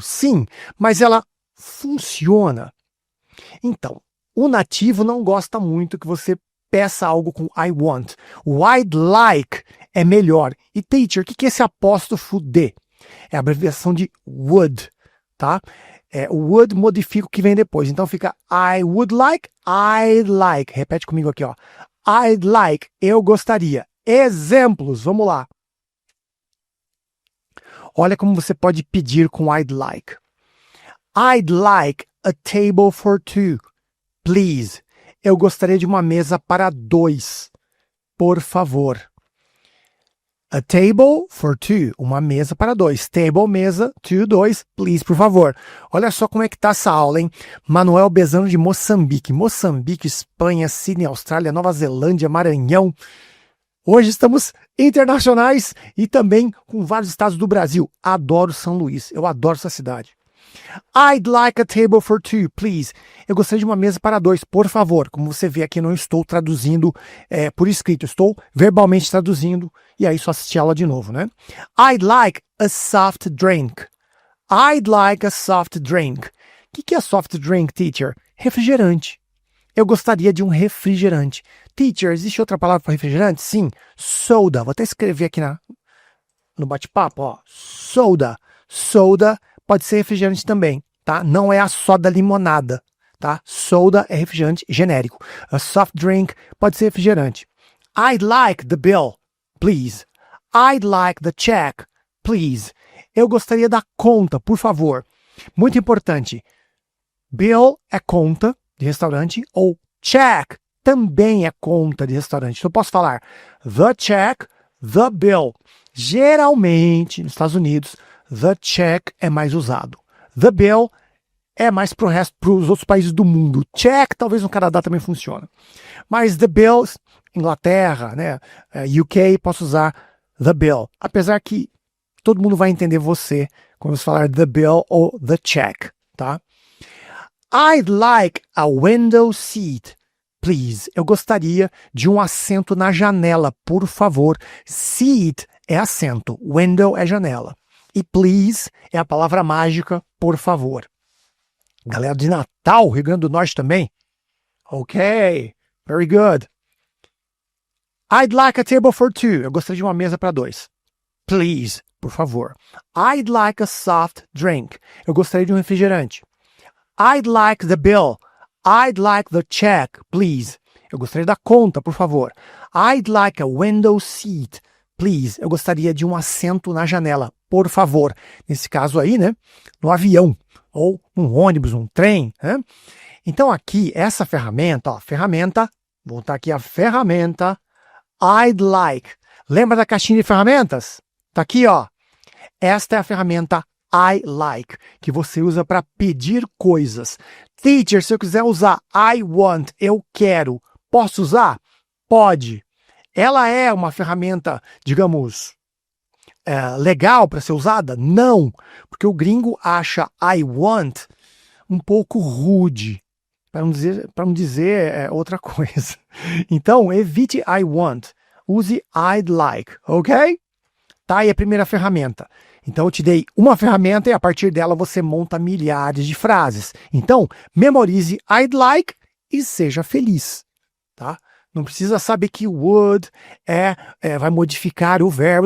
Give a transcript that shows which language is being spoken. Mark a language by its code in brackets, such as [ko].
[pt] Sim, mas ela funciona. Então, o nativo não gosta muito que você peça algo com [en] I want. [pt] O I'd like é melhor. E teacher, o que é esse apóstrofo D? É a abreviação de would, tá? O would modifica o que vem depois. Então fica [en] I would like, I'd like. [pt] Repete comigo aqui, ó. [en] I'd like, [pt] eu gostaria. Exemplos, vamos lá. Olha como você pode pedir com I'd like. [en] I'd like a table for two, please. [pt] Eu gostaria de uma mesa para 2, por favor. [en] A table for two, [pt] uma mesa para 2. Table, mesa, two, 2, please, por favor. Olha só como é que tá essa aula, hein? Manuel Bezano de Moçambique. Moçambique, Espanha, Sydney, Austrália, Nova Zelândia, Maranhão. Hoje estamos internacionais e também com vários estados do Brasil. Adoro São Luís, eu adoro essa cidade. [en] I'd like a table for two, please. [pt] Eu gostaria de uma mesa para 2, por favor. Como você vê aqui, não estou traduzindo por escrito, estou verbalmente traduzindo e aí só assistir a aula de novo, né? [en] I'd like a soft drink. I'd like a soft drink. [pt] O que é soft drink, teacher? Refrigerante. Eu gostaria de um refrigerante. Teacher, existe outra palavra para refrigerante? Sim, soda. Vou até escrever aqui no bate-papo, ó. Soda. Soda pode ser refrigerante também, tá? Não é a soda limonada, tá? Soda é refrigerante genérico. [en] A soft drink [pt] pode ser refrigerante. [en] I'd like the bill, please. I'd like the check, please. [pt] Eu gostaria da conta, por favor. Muito importante. Bill é conta de restaurante ou check também é conta de restaurante. Então eu posso falar the check, the bill. Geralmente, nos Estados Unidos, the check é mais usado. The bill é mais para os outros países do mundo. Check, talvez no Canadá também funciona. Mas the bill, Inglaterra, né, UK, posso usar the bill. Apesar que todo mundo vai entender você quando você falar the bill ou the check, tá? [en] I'd like a window seat, please. [pt] Eu gostaria de um assento na janela, por favor. Seat é assento, window é janela. E please é a palavra mágica, por favor. Galera de Natal, Rio Grande do Norte também. [en] Ok, very good. I'd like a table for two. [pt] Eu gostaria de uma mesa para dois. [en] Please, [pt] por favor. [en] I'd like a soft drink. [pt] Eu gostaria de um refrigerante. [en] I'd like the bill. I'd like the check, please. [pt] Eu gostaria da conta, por favor. [en] I'd like a window seat, please. [pt] Eu gostaria de um assento na janela, por favor. Nesse caso aí, né? No avião, ou um ônibus, um trem, né? Então aqui, essa ferramenta, ó, vou botar aqui a ferramenta, I'd like. Lembra da caixinha de ferramentas? Tá aqui, ó. Esta é a ferramenta I like, que você usa para pedir coisas. Teacher, se eu quiser usar [en] I want, [pt] eu quero, posso usar? Pode. Ela é uma ferramenta, digamos, legal para ser usada? Não, porque o gringo acha [en] I want [pt] um pouco rude, para não dizer outra coisa. Então, evite [en] I want, [pt] use [en] I'd like, [pt] ok? Tá aí a primeira ferramenta. Então eu te dei uma ferramenta e a partir dela você monta milhares de frases. Então, memorize I'd like e seja feliz, tá? Não precisa saber que would vai modificar o verbo.